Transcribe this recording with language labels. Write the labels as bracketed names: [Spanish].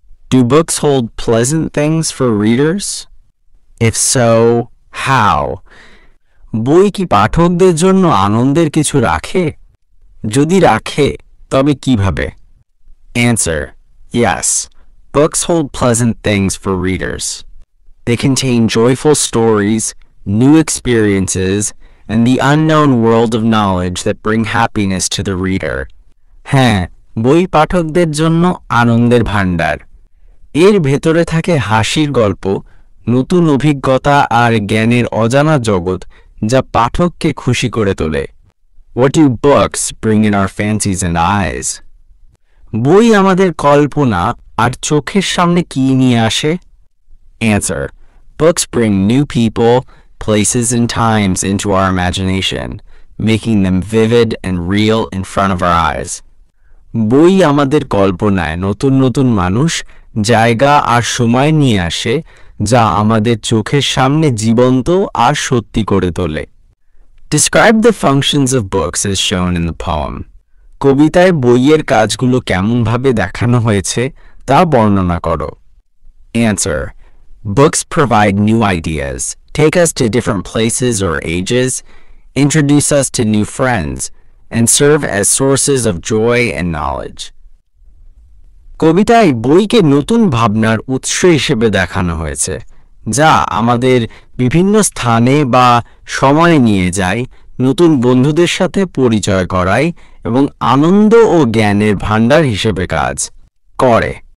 [English] Do books hold pleasant things for readers? If so, how? [Bangla] বই কি পাঠকদের জন্য আনন্দের কিছু রাখে? যদি রাখে, তবে কিভাবে? [English] Answer: Yes. Books hold pleasant things for readers. They contain joyful stories, new experiences, and the unknown world of knowledge that bring happiness to the reader. [Bangla] হ্যাঁ, বই পাঠকদের জন্য আনন্দের ভাণ্ডার। এর ভেতরে থাকে হাসির গল্প, নতুন অভিজ্ঞতা আর জ্ঞানের অজানা জগৎ যা পাঠককে খুশি করে তোলে। [English] What do books bring in our fancies and eyes? [Bangla] বই আমাদের কল্পনা আর চোখের সামনে কি নিয়ে আসে? [English] Answer: Books bring new people, places and times into our imagination, making them vivid and real in front of our eyes. [Bangla] বই আমাদের কল্পনায় নতুন নতুন মানুষ, জায়গা আর সময় নিয়ে আসে যা আমাদের চোখের সামনে জীবন্ত আর সত্যি করে তোলে। [English] Describe the functions of books as shown in the poem. [Bangla] কবিতায় বইয়ের কাজগুলো কেমনভাবে দেখানো হয়েছে তা বর্ণনা করো। [English] Answer: Books provide new ideas, take us to different places or ages, introduce us to new friends, and serve as sources of joy and knowledge. [Bangla] কবিতায় বইকে নতুন ভাবনার উৎস হিসেবে দেখানো হয়েছে, যা আমাদের বিভিন্ন স্থানে বা সময়ে নিয়ে যায়, নতুন বন্ধুদের সাথে পরিচয় করায় এবং আনন্দ ও জ্ঞানের ভাণ্ডার হিসেবে কাজ করে।